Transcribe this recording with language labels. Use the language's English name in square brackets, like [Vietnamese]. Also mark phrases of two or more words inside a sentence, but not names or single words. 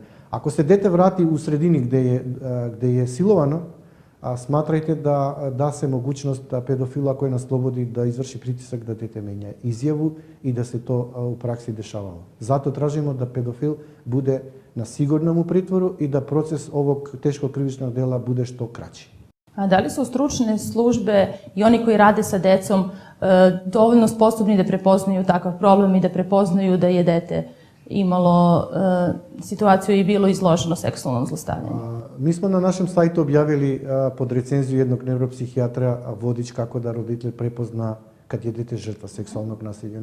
[Serbian] Ако се дете врати у средини где е силовано, сматрајте да се могуćност да педофил ако е на слободи да изврши притисак да дете мења изјаву и да се то у пракси дешавало. Зато тражимо да педофил буде на сигурном у притвору и да процес овог тешко кривично дела bude што краći. A da li su stručne službe i oni koji rade sa decom dovoljno sposobni da prepoznaju takav problem i da prepoznaju da je dete imalo situaciju i bilo izloženo seksualnom zlostavljanju? Mi smo na našem sajtu objavili pod recenziju jednog neuropsihijatra vodič kako da roditelj prepozna kad je dete žrtva seksualnog nasilja.